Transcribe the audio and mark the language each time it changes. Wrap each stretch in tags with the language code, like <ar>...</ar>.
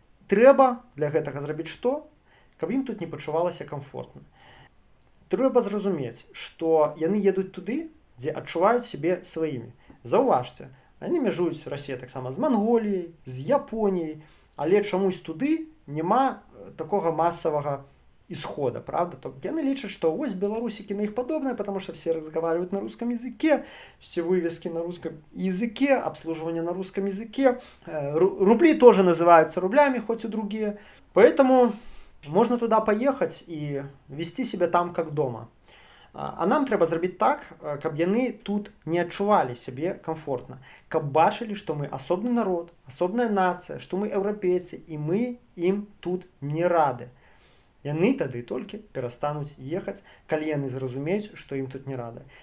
<be>Трэба для гэтага зрабіць што? Каб ім тут не пачувалася камфортна. Трэба зразумець, што яны едуць туды, дзе адчуваюць сябе сваімі. Заўважце, яны мяжуюць Расія таксама з Манголіяй, з Японіяй, але чамусь туды няма такога масавага</be> <ru>исхода, правда?</ru> <be>То яны лічаць, што вось беларусікі на іх падобныя,</be> <ru>потому что все разговаривают на русском языке, все вывески на русском языке, обслуживание на русском языке, рубли тоже называются рублями, хоть и другие. Поэтому можно туда поехать и вести себя там как дома.</ru> <be>А нам трэба зрабіць так, каб яны тут не адчувалі сябе комфортна, каб бачылі, што мы асобны народ, асобная нацыя, што мы еўрапейцы і мы ім тут не рады. Яны тады толькі перастануць ехаць, калі яны зразумеюць, што ім тут не рады.</be>